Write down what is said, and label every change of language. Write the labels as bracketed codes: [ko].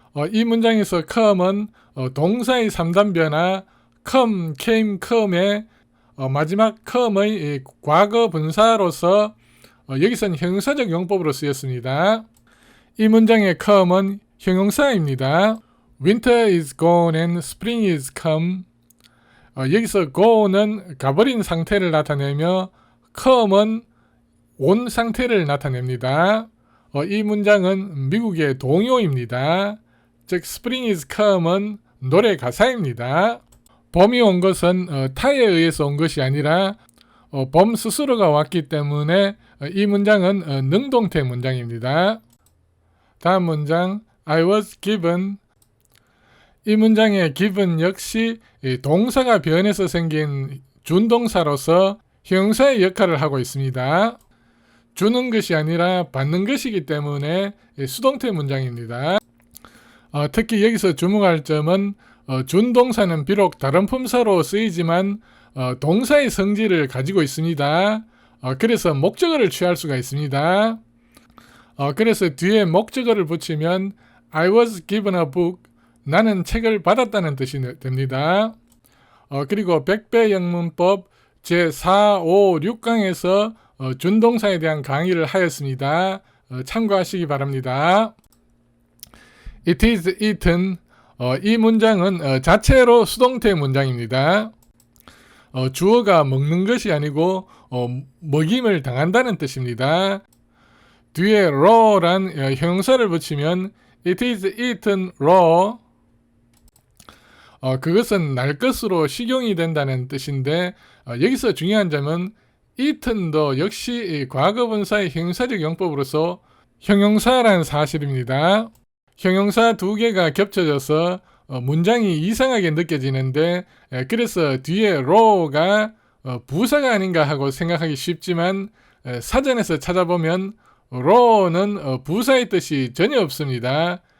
[ko] 이 문장에서 come은 동사의 3단 변화 come, came, come의 마지막 come의 과거 분사로서 여기서는 형용사적 용법으로 쓰였습니다. 이 문장의 come은 형용사입니다. [en] Winter is gone and spring is come. [ko] 여기서 go는 가버린 상태를 나타내며 come은 온 상태를 나타냅니다. 이 문장은 미국의 동요입니다. 즉 [en] spring is come [ko] 은 노래 가사입니다. 봄이 온 것은 타에 의해서 온 것이 아니라 봄 스스로가 왔기 때문에 이 문장은 능동태 문장입니다. 다음 문장 [en] I was given. [ko] 이 문장의 given 역시 동사가 변해서 생긴 준동사로서 형용사의 역할을 하고 있습니다. 주는 것이 아니라 받는 것이기 때문에 수동태 문장입니다. 특히 여기서 주목할 점은 준동사는 비록 다른 품사로 쓰이지만 동사의 성질을 가지고 있습니다. 그래서 목적어를 취할 수가 있습니다. 그래서 뒤에 목적어를 붙이면 [en] I was given a book. [ko] 나는 책을 받았다는 뜻이 됩니다. 그리고 백배영문법 제4, 5, 6강에서 준동사에 대한 강의를 하였습니다. 참고하시기 바랍니다. [en] It is eaten. [ko] 이 문장은 자체로 수동태 문장입니다. 주어가 먹는 것이 아니고 먹임을 당한다는 뜻입니다. 뒤에 raw란 형용사를 붙이면 [en] It is eaten raw. [ko] 그것은 날 것으로 식용이 된다는 뜻인데 여기서 중요한 점은 eaten도 역시 과거분사의 형용사적 용법으로서 형용사라는 사실입니다. 형용사 두 개가 겹쳐져서 문장이 이상하게 느껴지는데 그래서 뒤에 raw가 부사가 아닌가 하고 생각하기 쉽지만 사전에서 찾아보면 raw는 부사의 뜻이 전혀 없습니다.